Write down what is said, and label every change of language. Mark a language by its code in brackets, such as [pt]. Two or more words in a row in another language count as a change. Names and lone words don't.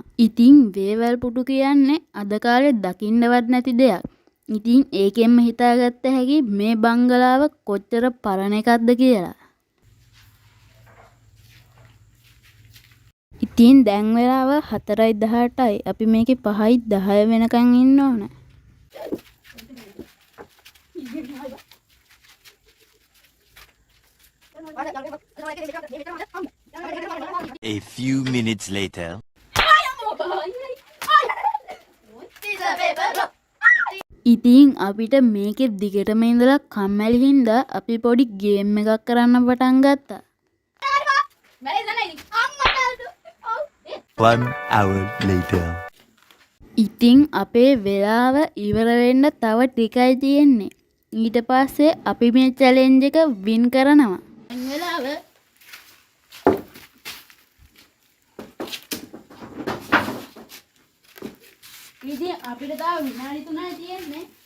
[si] ඉතින් වේවැල් පුටු කියන්නේ අද කාලේ දකින්නවත් නැති දෙයක්. ඉතින් ඒකෙන්ම හිතාගත්ත හැකි මේ බංගලාව කොච්චර පරණ එකක්ද කියලා. ඉතින් දැන් වෙලාව 4:18යි. අපි මේකේ 5:10 වෙනකන් ඉන්න ඕන. [en] A few minutes later. [si] ඉතින් අපිට මේකේ දිගටම ඉඳලා කම්මැලි හින්දා අපි පොඩි ගේම් එකක් කරන්න පටන් ගත්තා. [en] 1 hour later. [si] ඉතින් අපේ වෙලාව ඉවර වෙන්න තව ටිකයි තියෙන්නේ. ඊට පස්සේ අපි මේ චැලෙන්ජ් එක වින් කරනවා. වෙලාව ඉතින් අපිට තව විනාඩි 3යි තියෙන්නේ.